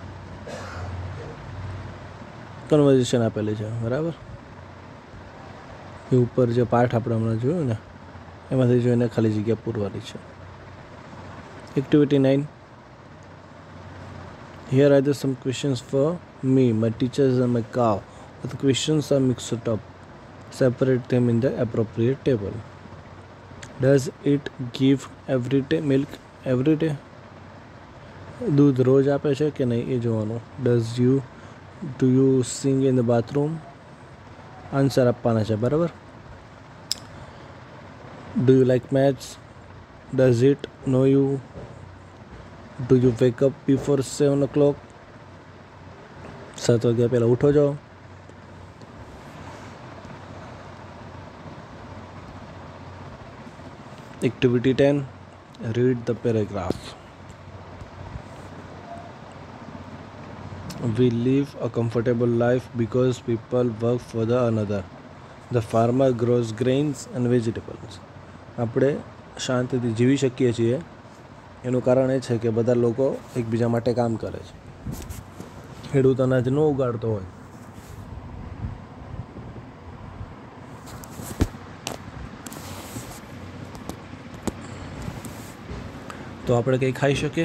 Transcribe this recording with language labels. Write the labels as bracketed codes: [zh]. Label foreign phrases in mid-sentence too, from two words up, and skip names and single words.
[gu] કન્વર્ઝેશન આપેલી છે બરાબર. એ ઉપર જે પાઠ આપણે હમણાં જોયું ને એમાંથી જોઈને ખાલી જગ્યા પૂરવાની છે. [en] એક્ટિવિટી 9 Here are some questions for me, my teachers and my cow. The questions are mixed up. Separate them in the appropriate table. Does it give milk every day? [gu] દૂધ રોજ આપે છે કે નહીં એ જોવાનું. [en] Do you sing in the bathroom? [gu] આન્સર આપવાના છે બરાબર. [en] Do you like maths? Does it know you? Do you wake up before 7 o'clock? [gu] 7 વાગ્યા પહેલાં ઉઠો છો. [en] Activity 10. Read the paragraph. We live a comfortable life because people work for the another. The farmer grows grains and vegetables. [gu] આપણે શાંતિથી જીવી શકીએ છીએ એનું કારણ એ છે કે બધા લોકો એકબીજા માટે કામ કરે છે. ખેડૂત અનાજ ન ઉગાડતો હોય તો આપણે કંઈ ખાઈ શકીએ?